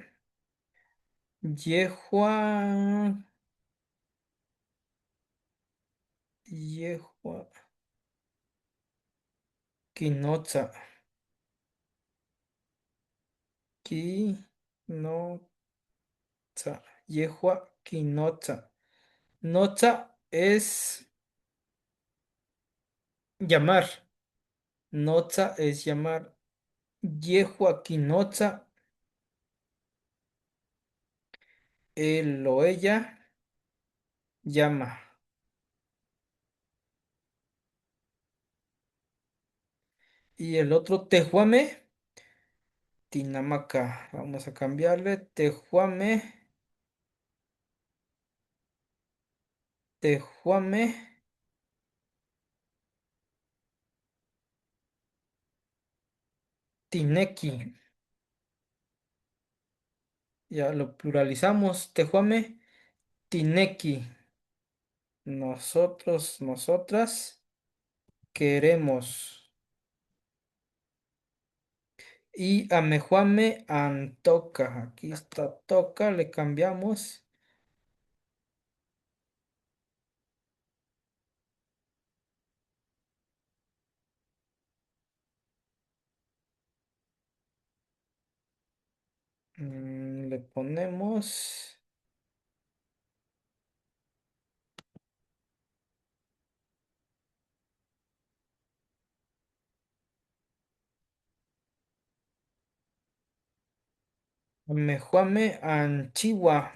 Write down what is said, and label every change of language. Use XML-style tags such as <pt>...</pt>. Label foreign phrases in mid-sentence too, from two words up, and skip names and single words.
<nah>Yehua. Yehua. Quinoza. Quinoza. Yehua. Quinoza.</nah> <es>Noza es llamar.</es> <nah>Noza</nah> <es>es llamar.</es> <nah>Yehua. Quinoza.</nah> <es>Él o ella llama. Y el otro tejuame. Tinamaca. Vamos a cambiarle.</es> <nah>Tejuame. Tejuame. Tineki.</nah> <es>Ya lo pluralizamos.</es> <nah>Tehuame, Tineki.</nah> <es>Nosotros, nosotras queremos.</es> <nah>Y Amejuame, Antoca.</nah> <es>Aquí está Toca, le cambiamos. Le ponemos</es> <nah>Amejuame, Anchigua.</nah>